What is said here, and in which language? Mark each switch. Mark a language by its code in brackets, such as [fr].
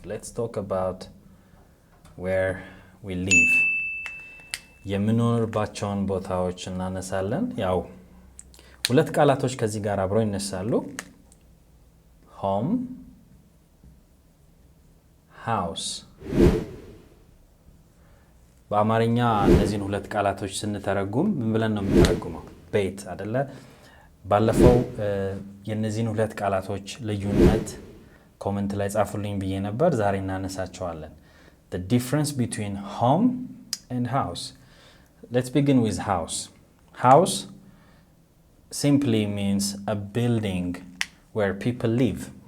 [en] Let's talk about where we live. [am] የምንኖርባቸውን ቦታዎች እናነሳለን። ያው ሁለት ቃላቶች ከዚህ ጋር አብረው ይነሳሉ። home, house. በአማርኛ እነዚህን ሁለት ቃላቶች ስንተረጉም ምን ብለን ነው የምንተረጉመው? ቤት አይደለ? ባለፈው የነዚህን ሁለት ቃላቶች ልዩነት ኮሜንት ላይ ጻፉልኝ ብዬ ነበር። ዛሬ እናነሳቸዋለን። [en] The difference between home and house. Let's begin with house. House simply means a building where people live.